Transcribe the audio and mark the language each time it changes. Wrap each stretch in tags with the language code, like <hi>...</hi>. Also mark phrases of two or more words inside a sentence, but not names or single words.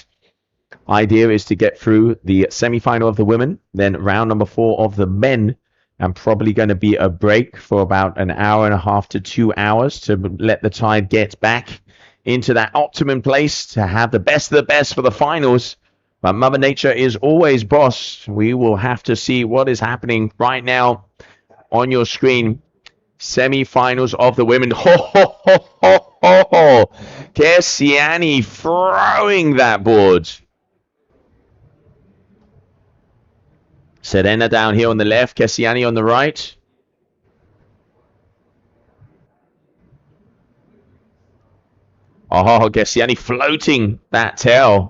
<en>Idea is to get through the semi-final of the women, then round number 4 of the men, and probably going to be a break for about an hour and a half to 2 hours to let the tide get back into that optimum place to have the best of the best for the finals. But Mother Nature is always boss. We will have to see what is happening right now on your screen. Semi-finals of the women. Ho, ho, ho, ho, ho, ho. Kessiani throwing that board. Serena down here on the left. Kessiani on the right. Oh, Kessiani floating that tail.</en>